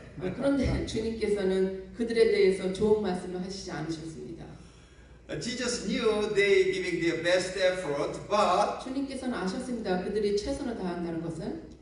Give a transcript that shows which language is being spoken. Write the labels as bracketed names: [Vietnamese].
[Korean] 그런데 주님께서는 그들에 대해서 좋은 말씀을 하시지 않으셨습니다. [English] Jesus knew they giving their best effort, but [Korean] 주님께서는 아셨습니다. 그들이 최선을 다한다는 것은.